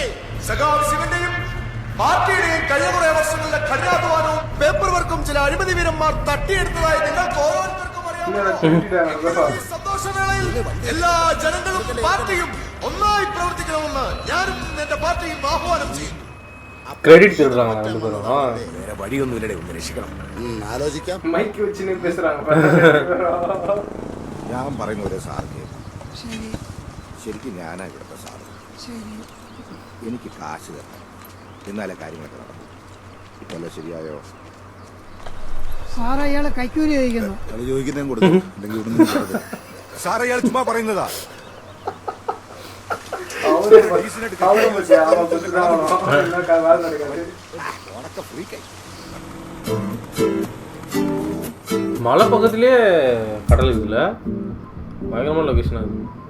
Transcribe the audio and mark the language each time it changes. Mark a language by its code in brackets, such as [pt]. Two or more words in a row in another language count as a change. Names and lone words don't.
[ml] ശിവന്റെയും പാർട്ടിയുടെയും കഴിഞ്ഞ കുറെ വർഷങ്ങളിലെ കഠിനാധ്വാനവും [en] paper work [ml] ചില അഴിമതി വീരന്മാർ തട്ടിയെടുത്തതായി നിങ്ങൾക്ക് ഓരോരുത്തർക്കും അറിയാം. സന്തോഷവേളയിൽ എല്ലാ ജനങ്ങളും പാർട്ടിയും ഒന്നായി പ്രവർത്തിക്കണമെന്ന് ഞാനും എന്റെ പാർട്ടിയും ആഹ്വാനം ചെയ്യും. [ta] கிரெடிட் திருடுறாங்க ரெண்டு பேரும். [ml] വേറെ വഴിയൊന്നുമില്ലടേ, ഒന്ന് രക്ഷിക്കണം. ആലോചിക്കാം. [ta] மைக் வச்சுன்னு பேசுறாங்க. [ml] ഞാൻ പറയുന്ന പോലെ സാർ കേൾക്കും. ശരിക്കും ഞാനാ ഇവിടുത്തെ സാറ്. എനിക്ക് കാശ് തരണം, എന്നാലേ കാര്യങ്ങളൊക്കെ നടക്കും. ഇപ്പല്ലേ ശരിയായോ? സാർ അയാളെ കൈക്കൂലി ചോദിക്കുന്നു. അത് ചോദിക്കുന്നതും കൊടുക്കും, അല്ലെങ്കിൽ ഇവിടുന്ന് സാർ അയാൾ ചുമ്മാ പറയുന്നതാ. [ta] மலை பக்கத்துலேயே கடல் இருக்குல்ல, பயங்கரமான லொக்கேஷன் அது.